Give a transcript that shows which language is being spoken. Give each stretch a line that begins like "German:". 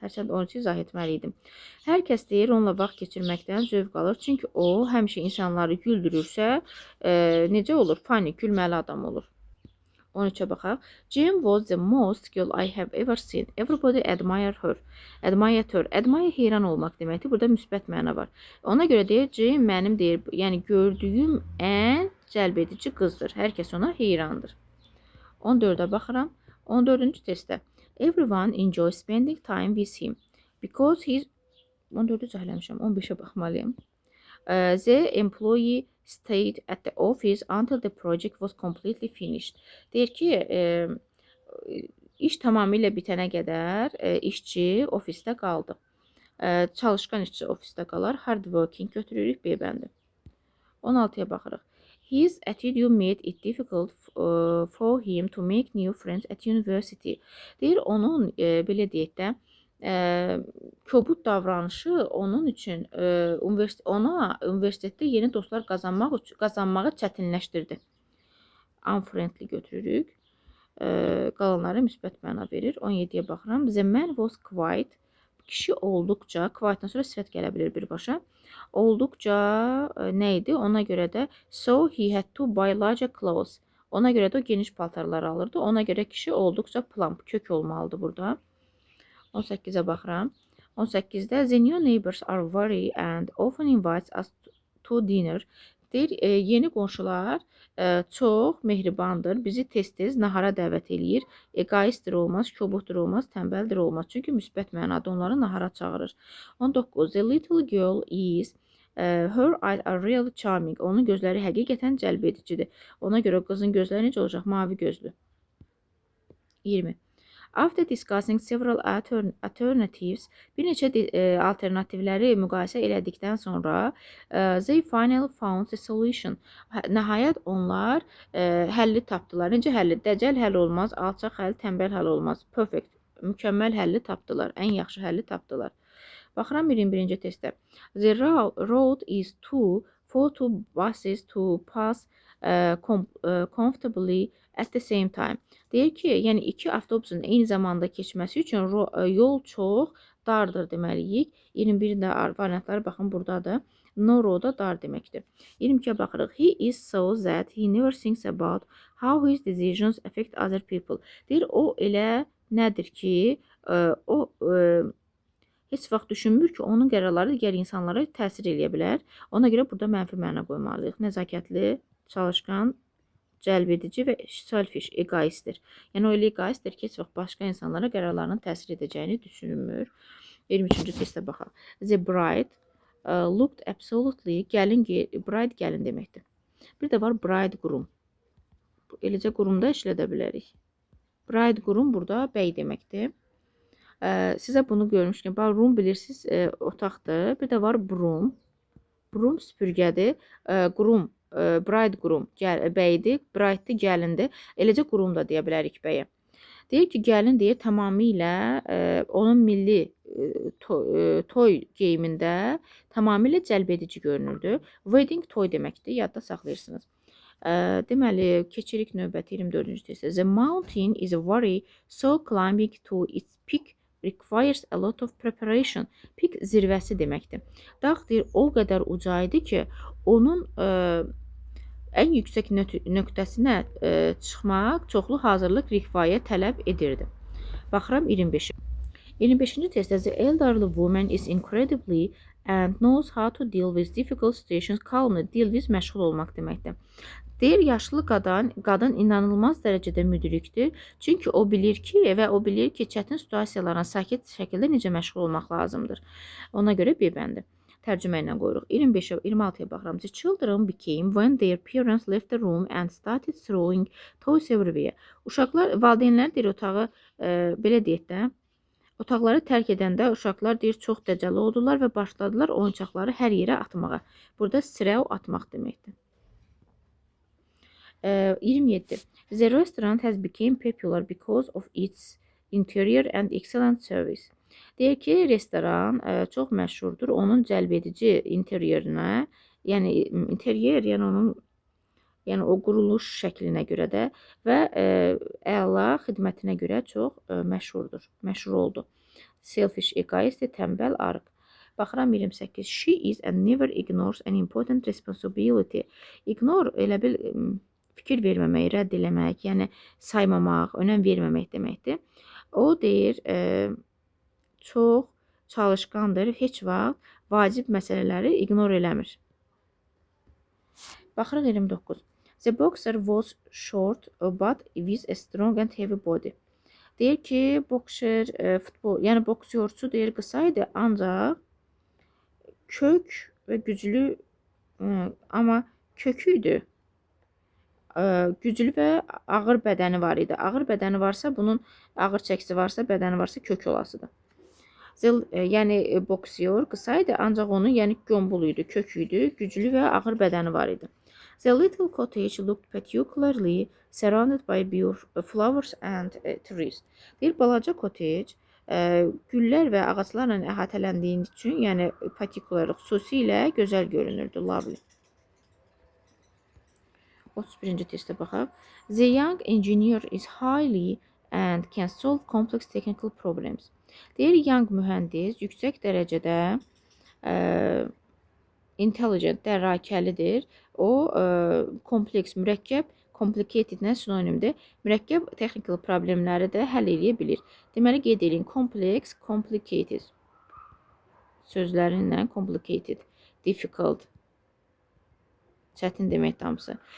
Azerbaijani: Hərçənd onun üçün izah etməliydim. Hər kəs deyir onunla vaxt keçirməkdən zövq alır. Çünki o həmişə insanları güldürürsə, necə olur? Funny, gülməli adam olur. 13'e baxaq.
English: Jane was the most girl I have ever seen. Everybody admired her.
Azerbaijani: Admire heyran olmaq deməkdir. Burada müsbət məna var. Ona görə deyir, Jane mənim deyir, yəni gördüyüm ən cəlbedici qızdır. Hər kəs ona heyrandır. 14'e baxıram. 14-cü testdə.
English: Everyone enjoys spending time with him. Because he's
Azerbaijani: 14'ü cəhləmişəm. 15'e baxmalıyım.
English: The employee stayed at the office until the project was completely finished.
Azerbaijani: Deyir ki, iş tamamilə bitənə qədər işçi ofisdə qaldı. Çalışqan işçi ofisdə qalar. Hard working götürürük B bəndi. 16'ya baxırıq.
English: His attitude made it difficult for him to make new friends at university.
Azerbaijani: Deyir, onun belə deyək də, kobud davranışı onun üçün ona universitetdə yeni dostlar qazanmağı çətinləşdirdi. Unfriendly götürürük. Qalanları müsbət məna verir. 17'ye baxıram.
English: The man was quiet.
Azerbaijani: Kişi olduqca, quietdən sonra sifət gələ bilir birbaşa. Olduqca nə idi? Ona görə də
English: so he had to buy larger clothes.
Azerbaijani: Ona görə də o geniş paltarlar alırdı. Ona görə kişi olduqca plump, kök olmalıdır burada. 18'e baxıram. 18'də
English: the new neighbors are very and often invites us to dinner.
Azerbaijani: Deyir, yeni qonşular çox mehribandır. Bizi tez-tez nahara dəvət eləyir. Egoistdir olmaz, kobuddur olmaz, tənbəldir olmaz. Çünki müsbət mənada onları nahara çağırır. 19.
English: The little girl is her eyes are really charming.
Azerbaijani: Onun gözləri həqiqətən cəlbedicidir. Ona görə qızın gözləri necə olacaq? Mavi gözlü. 20.
English: After discussing several alternatives,
Azerbaijani: bir neçə alternativləri müqayisə elədikdən sonra
English: they finally found the solution.
Azerbaijani: Nəhayət onlar həlli tapdılar. Necə həlli? Dəcəl həll olmaz, alçaq həll, tənbəl həll olmaz. Perfect, mükəmməl həlli tapdılar. Ən yaxşı həlli tapdılar. Baxıram 21-ci testdə.
English: The road is too for two buses to pass comfortably at the same time.
Azerbaijani: Deyir ki, yəni iki avtobusun eyni zamanda keçməsi üçün yol çox dardır deməliyik. 21-də variantları baxın buradadır. No road dar deməkdir. 22-yə baxırıq.
English: He is so that he never thinks about how his decisions affect other people.
Azerbaijani: Deyir, o elə nədir ki, o heç vaxt düşünmür ki, onun qərarları digər insanlara təsir eləyə bilər. Ona görə burada mənfi məna qoymalıyıq. Nəzakətli, çalışqan, cəlbedici və selfish, egoistdir. Yəni o elə egoistdir ki, heç vaxt başqa insanlara qərarlarının təsir edəcəyini düşünmür. 23-cü testə baxaq.
English: The bride looked absolutely,
Azerbaijani: bride gəlin deməkdir. Bir də var bridegroom. Eləcə qurumda işlədə bilərik. Bridegroom burada bəy deməkdir. Sizə bunu görmüşkən, room bilirsiniz, otaqdır. Bir də var broom. Broom süpürgədir. Groom, bridegroom bəydir, bridedir, gəlindir. Eləcə qurum da deyə bilərik bəyə. Deyir ki, gəlin deyir tamamilə onun milli toy geyimində tamamilə cəlbedici görünürdü. Wedding toy deməkdir, yadda saxlayırsınız. Deməli, keçirik növbəti 24-cü testə.
English: The mountain is very so climbing to its peak requires a lot of preparation.
Azerbaijani: Peak zirvəsi deməkdir. Dağ deyir o qədər uca idi ki, onun ən yüksək nöqtəsinə çıxmaq çoxlu hazırlıq rikvaya tələb edirdi. Baxıram 25. 25-ci testdə
English: the elderly woman is incredibly and knows how to deal with difficult situations calmly.
Azerbaijani: Deal with məşğul olmaq deməkdir. Deyir, yaşlı qadın inanılmaz dərəcədə müdrikdir. Çünki o bilir ki, çətin situasiyalarına sakit şəkildə necə məşğul olmaq lazımdır. Ona görə B bəndi. Tərcümə ilə qoyuruq. 25-ə, 26-ya baxıram.
English: The children became when their parents left the room and started throwing toys everywhere.
Azerbaijani: Uşaqlar, valideynlər deyir otağı, belə deyək də, otaqları tərk edəndə uşaqlar deyir çox dəcəl oldular və başladılar oyuncaqları hər yerə atmağa. Burada throw atmaq deməkdir. 27.
English: The restaurant has become popular because of its interior and excellent service.
Azerbaijani: Deyir ki, restoran çox məşhurdur onun cəlbedici interyerinə, yəni interyer, yəni o quruluş şəklinə görə də və əla xidmətinə görə çox məşhur oldu. Selfish, egoist, tənbəl, arıq. Baxıram 28.
English: She is and never ignores an important responsibility.
Azerbaijani: Ignore elə bil fikir verməmək, rədd eləmək, yəni saymamaq, önəm verməmək deməkdir. O deyir, çox çalışqandır, heç vaxt vacib məsələləri ignore eləmir. Baxırıq 29.
English: The boxer was short but with a strong and heavy body.
Azerbaijani: Deyir ki, boxer, futbol, yəni boksyorçu deyir qısa idi, ancaq kök və güclü, amma kökü idi. Güclü və ağır bədəni var idi. Ağır bədəni varsa, bunun ağır çəkisi varsa, bədəni varsa kök olasıdır. Yəni boksyor qısa idi, ancaq onun yəni gömbul idi, kök idi, güclü və ağır bədəni var idi.
English: The little cottage looked particularly surrounded by beautiful flowers and trees.
Azerbaijani: Deyir, balaca cottage güllər və ağaclarla əhatələndiyi üçün, yəni particular xüsusilə gözəl görünürdü, lovely. 31-ci testə baxaq.
English: The young engineer is highly and can solve complex technical problems.
Azerbaijani: Deyir, young mühəndis yüksək dərəcədə intelligent, dərakəlidir. O, kompleks, mürəkkəb, complicated-lə sinonimdir. Mürəkkəb technical problemləri də həll edə bilir. Deməli, qeyd edin, complex, complicated sözlərindən complicated, difficult, çətin deməkdir hamısı.